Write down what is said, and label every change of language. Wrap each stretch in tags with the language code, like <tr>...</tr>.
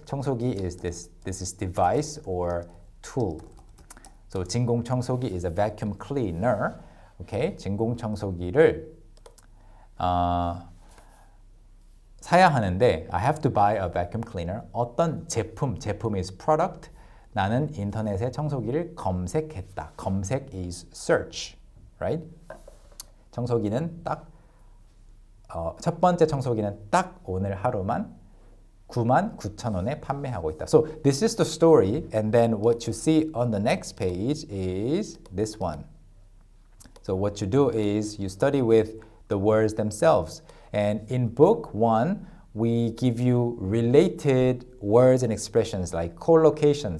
<en>청소기 is this is device or tool. So 진공 청소기 is a vacuum cleaner. Okay,</en> <ko>진공 청소기를 사야 하는데</ko> <en>I have to buy a vacuum cleaner. 어떤 제품 is product.</en> <ko>나는 인터넷에 청소기를 검색했다.</ko> <en>검색 is search, right?</en> <ko>청소기는 딱 첫 번째 청소기는 딱 오늘 하루만 99,000원에 판매하고 있다.</ko> <en>So this is the story, and then what you see on the next page is this one. So what you do is you study with the words themselves. And in book 1, we give you related words and expressions like collocations.</en>